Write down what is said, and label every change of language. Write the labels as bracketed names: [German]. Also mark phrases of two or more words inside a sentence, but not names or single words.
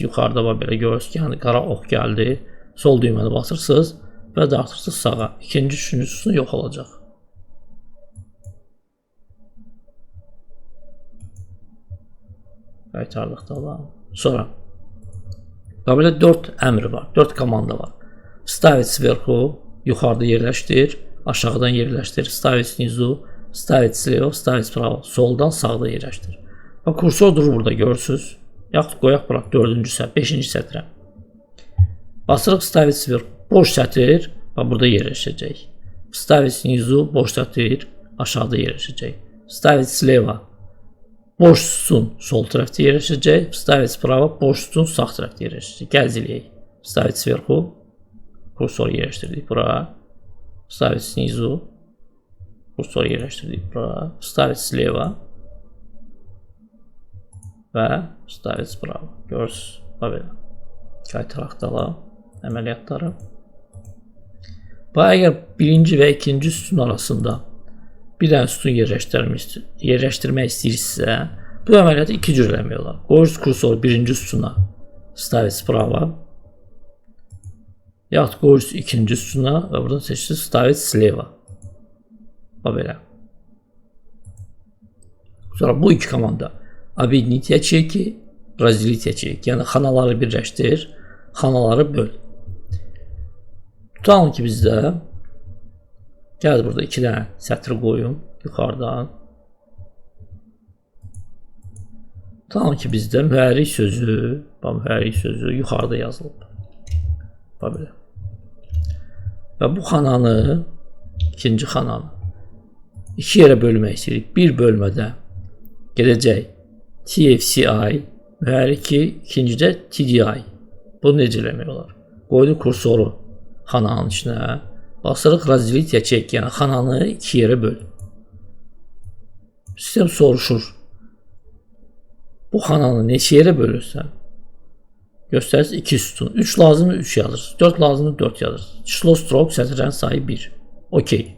[Azerbaijani] Yuxarıda belə görürsünüz ki, yəni qara ox gəldi. Sol düyməni basırsınız və dartırsınız sağa. İkinci, üçüncü sütun yox olacaq. Qaytardık da alalım. Sonra belə 4 əmri var, 4 komanda var. [Russian] Ставить сверху, [Azerbaijani] yuxarıda yerləşdir, aşağıdan yerləşdir. [Russian] Ставить снизу, ставить слева, ставить справа. [Azerbaijani] Soldan sağda yerləşdir. Bax, kursor durur burada, görürsünüz. Yaxud qoyaq bıraq 4-cü sətr, 5-ci sətrə. Basırıq [Russian] ставить сверху, [Azerbaijani] boş sətr, bax burada yerləşəcək. [Russian] Ставить снизу, [Azerbaijani] boş sətr, aşağıda yerləşəcək. [Russian] Ставить слева, [Azerbaijani] boş sütun sol tərəfdə yerləşəcək. [Russian] Ставить справа, [Azerbaijani] boş sütun sağ tərəfdə yerləşəcək. Gəl ziləyək. [Russian] Ставить сверху, [Azerbaijani] kursor yerləşdirdik bura. [Russian] Ставить снизу, [Azerbaijani] kursor yerləşdirdik bura. [Russian] Ставить слева və ставить справа. [Azerbaijani] Görürsünüz, belə. Qaytaraq da alalım əməliyyatları. Bax, əgər birinci və ikinci sütun arasında bir dənə sütun yerləşdirmək istəyirsinizsə, bu əməliyyatı iki cür eləmək olar. Qoyursunuz kursoru birinci sütuna, [Russian] ставить справа, [Azerbaijani] yaxud qoyursunuz ikinci sütuna və buradan seçirsiniz [Russian] ставить слева. [Azerbaijani] Bax, belə. Sonra bu iki komanda [Russian] объединить ячейки, разделить ячейки. [Azerbaijani] Yəni xanaları birləşdir, xanaları böl. Tutalım ki, bizdə gəl burada 2 dənə sətr qoyum yuxarıdan. Tutalım ki, bizdə mühərrik sözü, mühərrik sözü yuxarıda yazılıb. Bax, belə. Və bu xananı, ikinci xananı 2 yerə bölmək istəyirik. Bir bölmədə gedəcək TFCI, mühərrik 2, ikincidə TDI. Bunu necə eləmək olar? Qoydu kursoru xananın içinə, basırıq [Russian] razделить ячейки, [Azerbaijani] yəni xananı 2 yerə böl. Sistem soruşur, bu xananı neçə yerə bölürsən? Göstərirsiniz 2 sütun, 3 lazımı 3 yazırsınız, 4 lazımı 4 yazırsınız. [Russian] Число строк, [Azerbaijani] sətirlərin sayı 1. Okey.